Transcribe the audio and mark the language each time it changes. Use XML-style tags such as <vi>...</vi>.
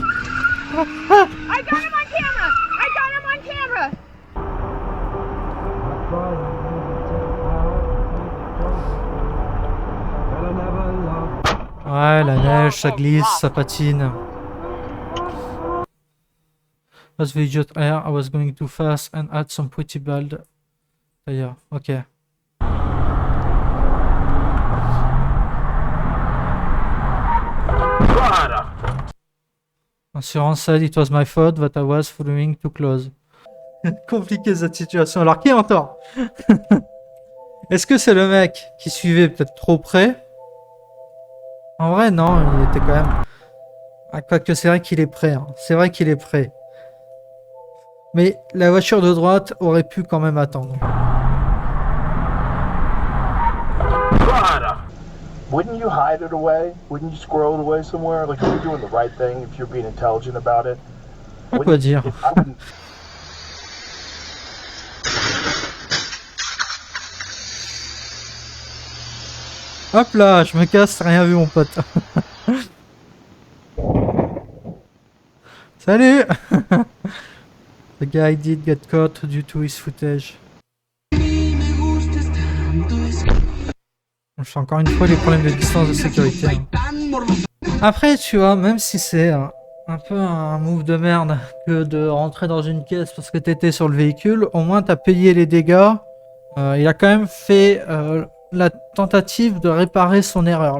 <en>I got him on camera! I got him on camera!</en> <fr>Ouais, la neige, ça glisse, ça patine.</fr> <en>As we just air, I was going too fast and had some pretty bad tire. Ok. Insurance said it was my fault that I was following too close.</en> <fr>Compliqué cette situation. Alors qui est en tort? Est-ce que c'est le mec qui suivait peut-être trop près? En vrai, non, il était quand même... Ah, quoique c'est vrai qu'il est prêt. Hein. C'est vrai qu'il est prêt. Mais la voiture de droite aurait pu quand même attendre.</fr> <en>Wouldn't you hide it away? Wouldn't you squirrel it away somewhere? Like, you're doing the right thing if you're being intelligent about it.</en> <fr>Pas quoi dire.</fr> <en>I wouldn't.</en> <fr>Hop là, je me casse, t'as rien vu mon pote. Salut.</fr> <en>The guy did get caught due to his footage.</en> <fr>Je fais encore une fois les problèmes de distance de sécurité. Hein. Après, tu vois, même si c'est un peu un move de merde que de rentrer dans une caisse parce que t'étais sur le véhicule, au moins t'as payé les dégâts. Il a quand même fait la tentative de réparer son erreur.</fr>